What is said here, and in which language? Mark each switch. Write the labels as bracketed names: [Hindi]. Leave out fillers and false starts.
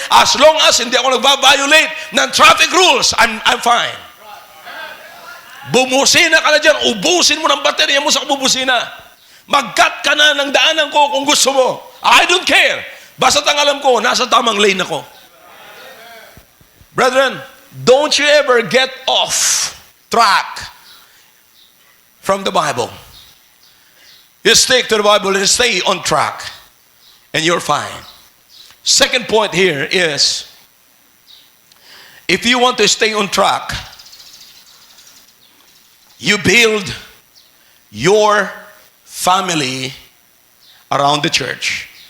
[English] As long as [Filipino] hindi ako nagva-violate ng [English] traffic rules, I'm fine. [Filipino] Bumusina ka na dyan, ubusin mo ng baterya mo sa bubusina. Mag-cut ka na ng daanan ko kung gusto mo. [English] I don't care. [Filipino] Basta ang alam ko, nasa tamang lane ako. [English] Brethren, don't you ever get off track from the Bible. You stick to the Bible and stay on track, and you're fine. Second point here is, if you want to stay on track, you build your family around the church.